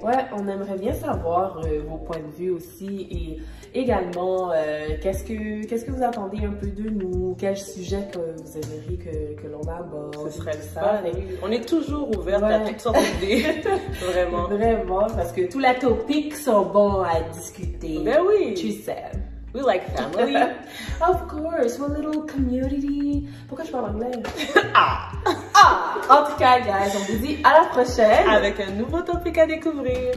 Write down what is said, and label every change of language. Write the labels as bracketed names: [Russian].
[French] Ouais, on aimerait bien savoir vos points de vue aussi et également qu'est-ce que vous attendez un peu de nous, quel sujet que vous aimeriez que l'on aborde. Ce serait ça. On est toujours ouverte à toutes sortes d'idées. Vraiment. Vraiment, parce que tous les topics sont bons à discuter. Ben oui. Tu sais. [English] We like family. Of course, one little community. [French] Pourquoi je parle anglais? En tout cas, guys, on vous dit à la prochaine. Avec un nouveau topic à découvrir.